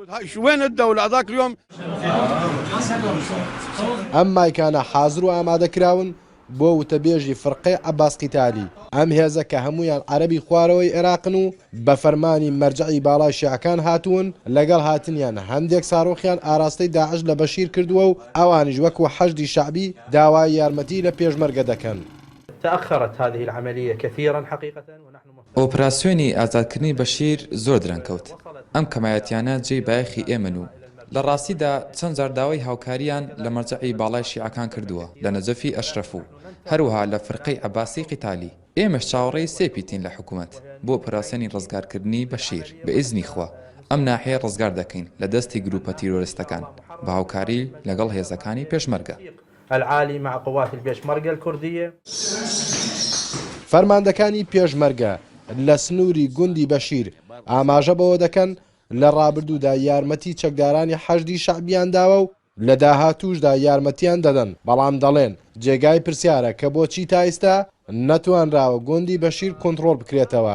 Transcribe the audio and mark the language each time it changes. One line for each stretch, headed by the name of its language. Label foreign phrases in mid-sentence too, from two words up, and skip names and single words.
Central Kurdish: ئەم مایکانە حازر و ئامادەکراون بۆ وتەبێژی فڕقەی عەباس قیتالی ئەم هێزە کە هەمویان عەرەبی خوارەوەی عێراقن و بە فەرمانی مەرجەعی باڵای شیعەکان هاتوون لەگەڵ هاتنیان هەندێک ساڕۆخیان ئاراستەی داعش لە بەشیر کردووە و ئەوانیش وەکو حەشدی شەعبی داوای یارمەتی لە پێشمەرگە دەکەن.
Arabic: تأخرت هذه العملية كثيرا حقيقة ونحن
Central Kurdish: ئۆپراسیۆنی ئازادکردنی بەشیر زۆر درەنکەوت. ئەم کەمایەتیانە جێی بایەخی ئێمن و لە ڕاستیدا چەند جار داوای هاوکاریان لە مەرجەعی باڵای شیعەکان کردووە لە نەجەفی ئەشرەف و هەروەها لە فڕقەی عەباسی قیتالی. ئێمەش چاوەڕێی سێپیتین لە حکوومەت بۆ ئۆپراسیۆنی ڕزگارکردنی بەشیر بە ئیزنی خوا ئەم ناحیە ڕزگار دەکەین لە دەستی گروپە تیرۆریستەکان بە هاوکاری لەگەڵ هێزەکانی پێشمەرگە.
Arabic: العالي مع قوات البيشمركة الكردية.
Central Kurdish: فەرماندەکانی پێشمەرگە لە سنووری گوندی بەشیر ئاماژە بەوە دەکەن لە ڕابردوودا یارمەتی چەکدارانی حەشدی شەعبیان داوە و لە داهاتووشدا یارمەتیان دەدەن بەڵام دەڵێن جێگای پرسیارە کە بۆچی تا ئێستا نەتوانراوە گوندی بەشیر کۆنتڕۆڵ بکرێتەوە.